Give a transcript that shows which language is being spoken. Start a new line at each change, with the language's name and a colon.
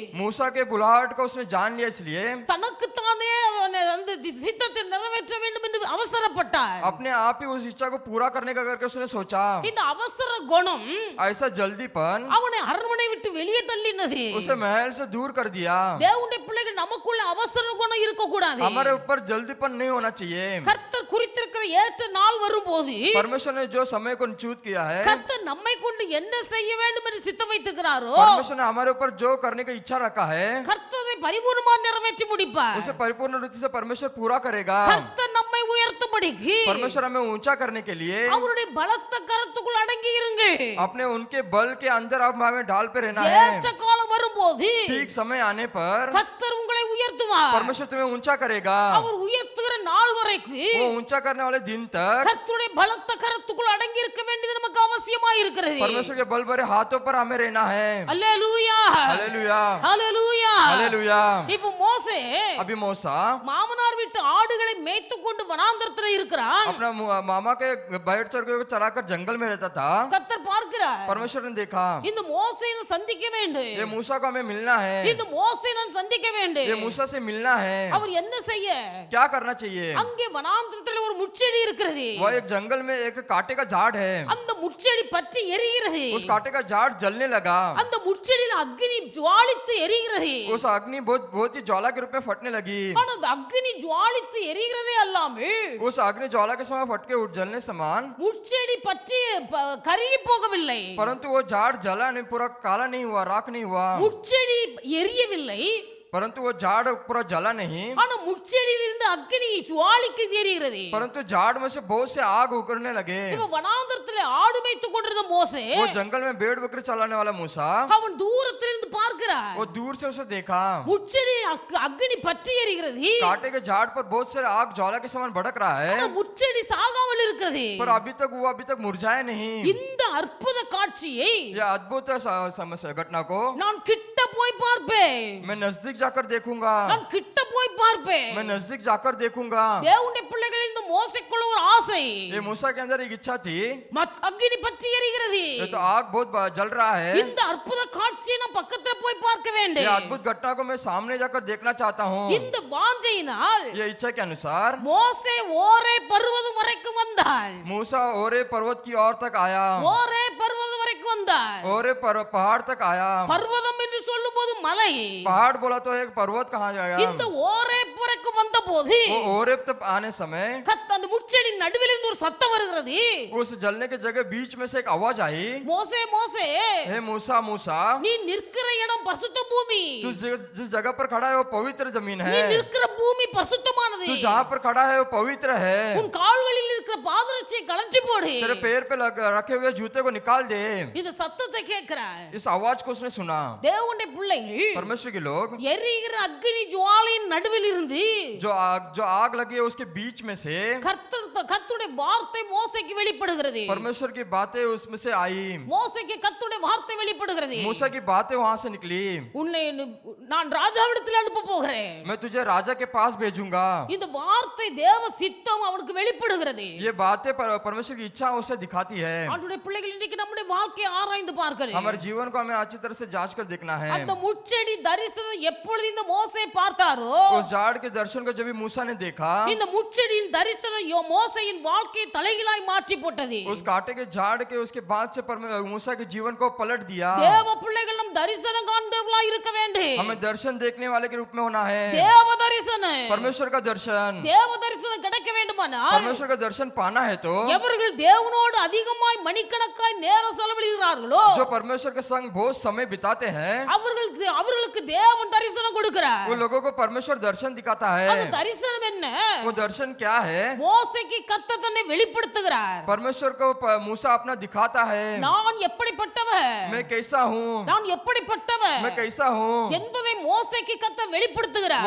Hindi: मूसा के बुलाहट को उसने जान लिया, इसलिए
Tamil: தனக்கு தானே அந்த சித்தத்தை நிறைவேற்ற வேண்டும் என்று அவசரப்பட்டார்.
Hindi: अपने आप ही उस इच्छा को पूरा करने का करके उसने सोचा।
Tamil: இந்த அவசர குணம்
Hindi: ऐसा जल्दीपन
Tamil: அவனை அரண்மனை விட்டு வெளியே தள்ளினது.
Hindi: उसे महल से दूर कर दिया।
Tamil: தேவனுடைய பிள்ளைகள் நமக்குள்ள அவசர குணம் இருக்க கூடாது.
Hindi: हमारे ऊपर जल्दीपन नहीं होना चाहिए।
Tamil: கர்த்தர் குறித்திருக்கிற ஏற்ற நாள் வரும்போது
Hindi: परमेश्वर ने जो समय को निश्चित किया है,
Tamil: கர்த்தர் நம்மை கொண்டு என்ன செய்ய வேண்டும் என்று சித்தம் வைத்திருக்கிறாரோ
Hindi: परमेश्वर ने हमारे ऊपर जो करने का इच्छा रखा है
Tamil: கர்த்தரை பரிபூர்ணமாக நிறைவேற்றி முடிப்பார்.
Hindi: उसे परिपूर्ण रूप से परमेश्वर पूरा करेगा।
Tamil: கர்த்தர் நம்மை உயர்த்தும்படிக்கு
Hindi: परमेश्वर हमें ऊंचा करने के लिए
Tamil: அவருடைய பலத்த கரத்துக்குள் அடங்கி இருங்கள்.
Hindi: अपने उनके बल के अंदर अब हमें ढाल पे रहना है।
Tamil: ஏற்ற காலம் வரும்போது
Hindi: ठीक समय आने पर
Tamil: கர்த்தர் உங்களை உயர்த்துவார்.
Hindi: परमेश्वर तुम्हें ऊंचा करेगा।
Tamil: அவர் உயர்த்துகிற நாள் வரைக்கும்
Hindi: वो ऊंचा करने वाले दिन तक
Tamil: கர்த்தருடைய பலத்த கரத்துக்குள் அடங்கி இருக்க வேண்டியது நமக்கு அவசியமாய் இருக்கிறது.
Hindi: परमेश्वर के बल भरे हाथों पर हमें रहना है।
Tamil: அல்லேலூயா
Hindi: हालेलुया
Tamil: அல்லேலூயா.
Hindi: हालेलुया।
Tamil: இப்போ மோசே
Hindi: अभी मूसा
Tamil: மாமனார் வீட்டு ஆடுகளை மேய்த்து கொண்டு வனாந்தரத்துல இருக்கிறான்.
Hindi: अपना मामा के बैठ चढ़ के चराकर जंगल में रहता था।
Tamil: கர்த்தர் பார்க்கிறார்,
Hindi: परमेश्वर ने देखा
Tamil: இந்த மோசேயை நான் சந்திக்க வேண்டும்,
Hindi: ये मूसा को हमें मिलना है,
Tamil: இந்த மோசேயை நான் சந்திக்க வேண்டும்.
Hindi: ये मूसा से मिलना है।
Tamil: அவர் என்ன செய்ய?
Hindi: क्या करना चाहिए?
Tamil: அங்கே வனாந்தரத்துல ஒரு முட்செடி இருக்கிறது.
Hindi: वह एक जंगल में एक कांटे का झाड़ है।
Tamil: அந்த முட்செடி பற்றி எரிகிறது.
Hindi: उस कांटे का झाड़ जलने लगा।
Tamil: அந்த முச்செடியில் அக்கினி ஜுவாலித்து எரிகிறது.
Hindi: उस अग्नि बहुत बहुत ही ज्वाला के रूप में फटने लगी।
Tamil: ஆனா அந்த அக்கினி ஜுவாலித்து எரிகிறதே அல்லாமல்
Hindi: उस अग्नि ज्वाला के समय फटके उठ जलने समान,
Tamil: முச்செடி பற்றி கருகி போகவில்லை.
Hindi: परंतु वो झाड़ जला नहीं, पूरा काला नहीं हुआ, राख नहीं हुआ।
Tamil: முச்செடி எரியவில்லை,
Hindi: परंतु वो झाड़ पूरा जला नहीं,
Tamil: ஆனா முச்செடியிலிருந்து அக்கினி ஜுவாலிக்கு எரிகிறது.
Hindi: परंतु झाड़ में से बहुत से आग उगलने लगे।
Tamil: இப்ப வனாந்தரத்திலே ஆடு மேய்த்துக் கொண்டிருந்த மோசே
Hindi: वो जंगल में भेड़ बकरी चलाने वाला मूसा,
Tamil: அவன் தூரத்திலிருந்து பார்க்கிறான்.
Hindi: वो दूर से उसे देखा,
Tamil: முச்செடி அக்கினி பற்றி எரிகிறது,
Hindi: कांटे के झाड़ पर बहुत से आग ज्वाला के समान भड़क रहा है,
Tamil: ஆனா முச்செடி சாகாமல் இருக்கிறது.
Hindi: पर अभी तक मुरझाया नहीं।
Tamil: இந்த அற்புத காட்சியை
Hindi: यह अद्भुत समस्या घटना को
Tamil: நான் கிட்ட போய் பார்ப்பேன்,
Hindi: मैं नजदीक जाकर देखूंगा,
Tamil: நான் கிட்ட போய் பார்ப்பேன்.
Hindi: मैं नजदीक जाकर देखूंगा।
Tamil: தேவனுடைய பிள்ளைகள் இந்த மோசேக்குள்ள ஒரு ஆசை,
Hindi: ये मूसा के अंदर एक इच्छा थी,
Tamil: அக்கினி பற்றி எரிகிறது.
Hindi: ये तो आग बहुत जल रहा है,
Tamil: இந்த அற்புத காட்சியை நான் பக்கத்துல போய் பார்க்க
Hindi: ये
Tamil: வேண்டும்.
Hindi: अद्भुत घटना को मैं सामने जाकर देखना चाहता हूँ।
Tamil: இந்த வாஞ்சையினால்
Hindi: ये इच्छा के अनुसार
Tamil: மோசே ஓரே பர்வதம் வரைக்கும் வந்தாள்.
Hindi: मूसा ओरे पर्वत की ओर तक आया,
Tamil: ஓரே பர்வதம் வரைக்கும் வந்தாள்.
Hindi: ओरे पहाड़ तक आया।
Tamil: பர்வதம் என்று சொல்லும்போது மலை.
Hindi: पहाड़ बोला तो एक पर्वत कहाँ जाएगा?
Tamil: இந்த ஓரே வரைக்கும் வந்தபோது
Hindi: वो ओरेब तक आने समय
Tamil: அந்த முச்செடி நடுவில் இருந்து ஒரு சத்தம் வருகிறது.
Hindi: उस जलने के जगह बीच में से एक आवाज आई,
Tamil: மோசே மோசே
Hindi: हे मूसा मूसा,
Tamil: நீ நிற்கிற இடம் பரிசுத்த பூமி,
Hindi: तू जिस जगह पर खड़ा है वो पवित्र जमीन
Tamil: நீ
Hindi: है,
Tamil: நிற்கிற பூமி பரிசுத்தமானது.
Hindi: तू जहाँ पर खड़ा है वो पवित्र है,
Tamil: உன் கால்களில் இருக்கிற பாதரட்சியை கழற்றி போடு.
Hindi: तेरे पैर पे रखे हुए जूते को निकाल दे।
Tamil: இந்த சத்தத்தை கேட்கிறார்.
Hindi: इस आवाज को उसने सुना।
Tamil: தேவனுடைய பிள்ளைகள்
Hindi: परमेश्वर के लोग
Tamil: எரிகிற அக்கினி ஜுவாலையின் நடுவில் இருந்து
Hindi: जो आग लगी है उसके बीच में से
Tamil: கர்த்தருடைய வார்த்தை மோசேக்கு வெளிப்படுகிறது.
Hindi: परमेश्वर की बातें उसमें से आई,
Tamil: மோசேக்கு கர்த்தருடைய வார்த்தை வெளிப்படுகிறது.
Hindi: मूसा की बातें वहां से निकली,
Tamil: உன்னை நான் ராஜாவிடத்தில் அனுப்ப போகிறேன்,
Hindi: मैं तुझे राजा के पास भेजूंगा।
Tamil: இந்த வார்த்தை தேவ சித்தம் அவனுக்கு வெளிப்படுகிறது.
Hindi: ये बातें परमेश्वर की इच्छा उसे दिखाती है।
Tamil: ஆண்டவருடைய பிள்ளைகள் இன்னைக்கு நம்முடைய வாழ்க்கையை ஆராய்ந்து பார்க்கிறேன்.
Hindi: हमारे जीवन को हमें अच्छी तरह से जांच कर देखना है।
Tamil: அந்த முச்செடி தரிசனம் எப்பொழுது இந்த மோசே பார்த்தாரோ
Hindi: उस झाड़ के दर्शन को जब भी मूसा ने देखा,
Tamil: இந்த முச்செடியின் தரிசனம் மோசேயின் வாழ்க்கையை தலைகீழாய் மாற்றி போட்டது.
Hindi: उस कांटे के झाड़ के उसके बाद से मूसा के जीवन को पलट दिया।
Tamil: தேவ பிள்ளைகள் நம் தரிசனம் காண்பவர்களாய் இருக்க வேண்டும்.
Hindi: हमें दर्शन देखने वाले के रूप में होना है।
Tamil: தேவ தரிசனம்,
Hindi: परमेश्वर का दर्शन,
Tamil: தேவ தரிசனம் கிடைக்க வேண்டுமானால்
Hindi: परमेश्वर का दर्शन पाना है तो
Tamil: எவர்கள் தேவனோடு அதிகமாய் மணிக்கணக்காய் நேரம் செலவழிக்கிறார்களோ
Hindi: जो परमेश्वर के संग बहुत समय बिताते हैं,
Tamil: அவர்களுக்கு தேவன் தரிசனம் கொடுக்கிறார்.
Hindi: वो लोगों को परमेश्वर दर्शन दिखाता
Tamil: அந்த
Hindi: है।
Tamil: தரிசனம் என்ன?
Hindi: वो दर्शन क्या है?
Tamil: மோசேக்கு கர்த்தர் தன்னை வெளிப்படுத்துகிறார்.
Hindi: परमेश्वर को मूसा अपना दिखाता है,
Tamil: நான் எப்படிப்பட்டவன்,
Hindi: मैं कैसा हूँ,
Tamil: நான் எப்படிப்பட்டவன்
Hindi: मैं कैसा हूँ,
Tamil: என்பதை மோசேக்கு கர்த்தர் வெளிப்படுத்துகிறார்.